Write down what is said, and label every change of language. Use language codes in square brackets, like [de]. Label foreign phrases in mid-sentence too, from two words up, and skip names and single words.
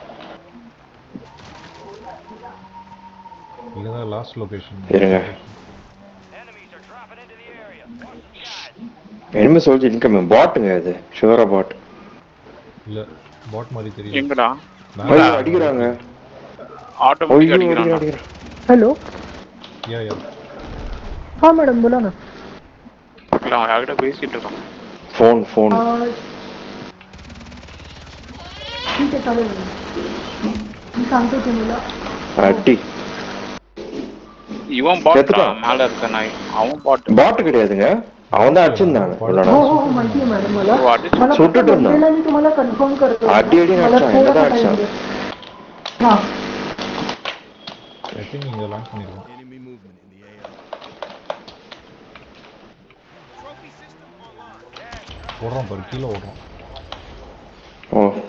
[ta] இங்கதான் [en] last location. [ta] இருங்க. [en] enemy soldier incoming. [ta] பாட்டுங்க இது, ஷுவரா பாட். இல்ல பாட் மாதிரி தெரியும். எங்கடா அடிக்குறாங்க, ஆட்டோமேட்டிக்கா அடிக்குறாங்க. हेलो या [hi] हाँ मैडम बोला ना. [ta] பார்க்கலாம், யார்கிட்ட பேசிட்டு இருக்கோம். [hi] फोन ठीक है [mr] चालेल. मी सांगतो तुम्हाला. [ta] அடி. இவன் பாட் மேல இருக்க நாய். அவன் பாட் கிடையாதுங்க, அவன் தான் அடிச்சிருந்தாங்க. [mr] हो माहिती आहे मॅडम मला. [ta] சுட்டுட்டு இருந்தான். [mr] मी तुम्हाला कन्फर्म करतो. [ta] அடி அடிச்சான், என்னதான் அடிச்சான். हां [en] I think [ta] இங்க லான்ச் பண்ணிருக்கோம். ஓடுறோம் பாரு, கீழே ஓடுறோம். ஓ